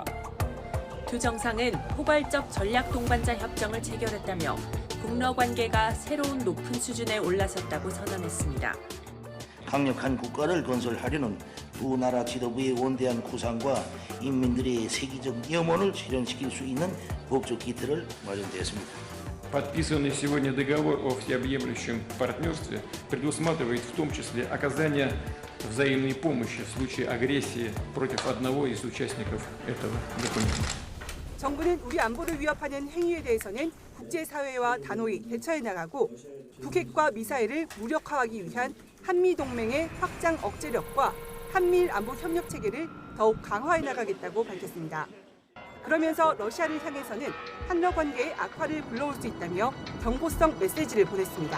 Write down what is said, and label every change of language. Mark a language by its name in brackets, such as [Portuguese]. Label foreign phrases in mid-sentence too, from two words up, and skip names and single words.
[Korean] 두 정상은 포괄적 전략 동반자 협정을 체결했다며 북러 관계가 새로운 높은 수준에 올라섰다고 선언했습니다. 강력한 국가를 건설하려는 두 나라 지도부의 원대한 구상과 인민들의 세계적 염원을 실현시킬 수 있는 법적 기틀을 마련되었습니다. [Russian] Подписанный сегодня договор о всеобъемлющем партнерстве предусматривает в том числе оказание взаимной помощи в случае агрессии против одного из участников этого документа. [Korean] 정부는 우리 안보를 위협하는 행위에 대해서는 국제사회와 단호히 대처해 나가고 북핵과 미사일을 무력화하기 위한 한미동맹의 확장 억제력과 한미일 안보 협력 체계를 더욱 강화해 나가겠다고 밝혔습니다. 그러면서 러시아를 향해서는 한러 관계의 악화를 불러올 수 있다며 경고성 메시지를 보냈습니다.